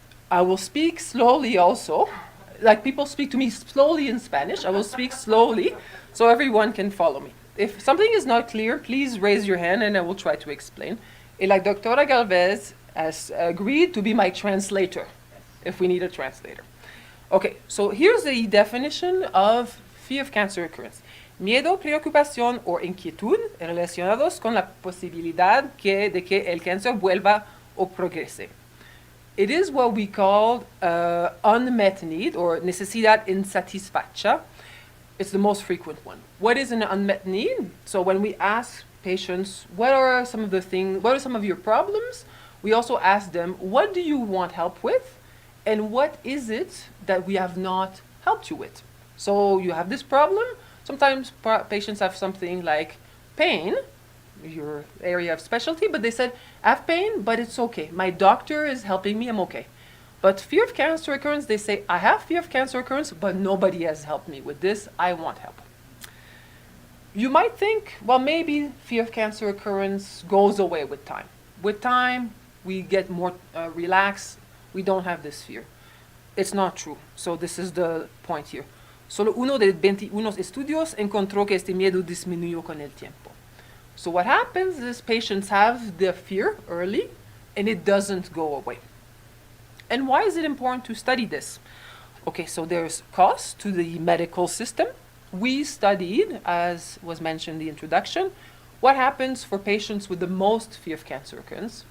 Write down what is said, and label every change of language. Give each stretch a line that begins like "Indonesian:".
English: I will speak slowly also. Like people speak to me slowly in Spanish, I will speak slowly so everyone can follow me. If something is not clear, please raise your hand and I will try to explain. And like Doctora Galvez has agreed to be my translator if we need a translator. Okay, so here's the definition of fear of cancer recurrence.
Spanish: Miedo, preocupación o inquietud relacionados con la posibilidad de que el cáncer vuelva o progrese.
English: It is what we call unmet need or
Spanish: necesidad insatisfecha.
English: It's the most frequent one. What is an unmet need? So when we ask patients, what are some of your problems? We also ask them, what do you want help with? And what is it that we have not helped you with? So you have this problem. Sometimes patients have something like pain, your area of specialty, but they said, I have pain, but it's okay. My doctor is helping me, I'm okay. But fear of cancer recurrence, they say, I have fear of cancer recurrence, but nobody has helped me with this. I want help. You might think, well, maybe fear of cancer recurrence goes away with time. With time, we get more relaxed. We don't have this fear. It's not true. So this is the point here.
Spanish: Solo uno de 21 estudios encontró que este miedo disminuyó con el tiempo.
English: So what happens is patients have the fear early and it doesn't go away. And why is it important to study this? Okay, so there's cost to the medical system. We studied, as was mentioned in the introduction, what happens for patients with the most fear of cancer recurrence.